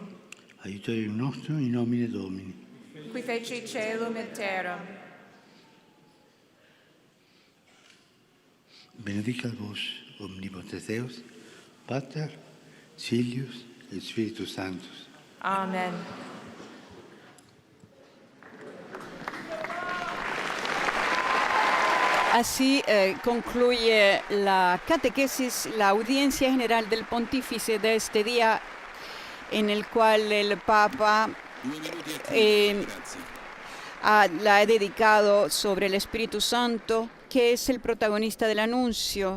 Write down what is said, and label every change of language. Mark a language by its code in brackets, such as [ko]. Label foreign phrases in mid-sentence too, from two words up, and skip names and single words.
[la] aiutorium nostrum in nomine Domini. qui feci caelum et terram. Benedicat vos, omnipotens Deus, Pater, Filius et Spiritus Sanctus. Amen. [es] Así concluye la catequesis, la audiencia general del pontífice de este día, en el cual el Papa la ha dedicado sobre el Espíritu Santo, que es el protagonista del anuncio.